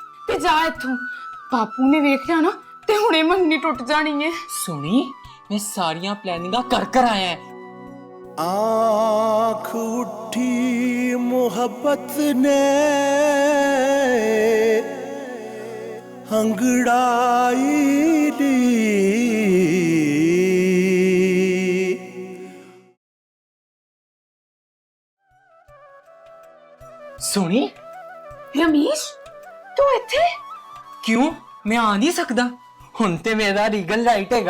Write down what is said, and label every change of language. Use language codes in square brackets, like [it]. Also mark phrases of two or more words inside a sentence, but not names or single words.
[pa] ਤੇ ਜਾ ਇੱਥੋਂ। ਬਾਪੂ ਨੇ ਵੇਖ ਲਿਆ ਨਾ ਤੇ ਹੁਣੇ ਮੰਗਣੀ ਟੁੱਟ ਜਾਣੀ ਹੈ। ਸੁਣੀ, ਮੈਂ ਸਾਰੀਆਂ ਪਲੈਨਿੰਗਾਂ ਕਰ ਆਇਆ। [hi] आँख उठी मोहब्बत ने अंगड़ाई दी। [pa] ਸੁਣੀ, ਰਮੇਸ਼ ਤੂੰ ਇੱਥੇ? ਕਿਉਂ ਮੈਂ ਆ ਨਹੀਂ ਸਕਦਾ? ਹੁਣ ਤੇ ਮੇਰਾ [en] regal right [pa] ਹੈਗਾ।